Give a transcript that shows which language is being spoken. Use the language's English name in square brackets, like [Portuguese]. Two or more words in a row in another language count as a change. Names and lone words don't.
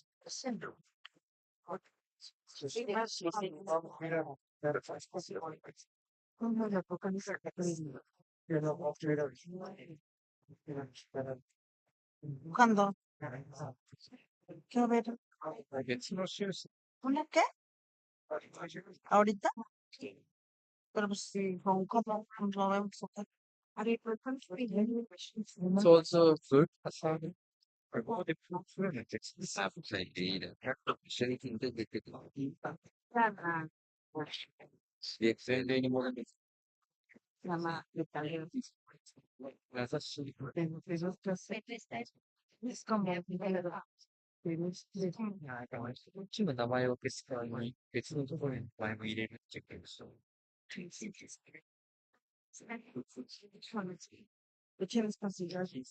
[Spanish] ¿Cuándo? Quiero ver. ¿Una qué? ¿Ahorita? Pero pues sí, con cómo lo vemos acá. [English] It's also food facade. [Spanish] Es como [Japanese] チームの名前を消す代わりに別のところに名前も入れるっていうこと。 [Spanish] ¿Lo tienes considerado?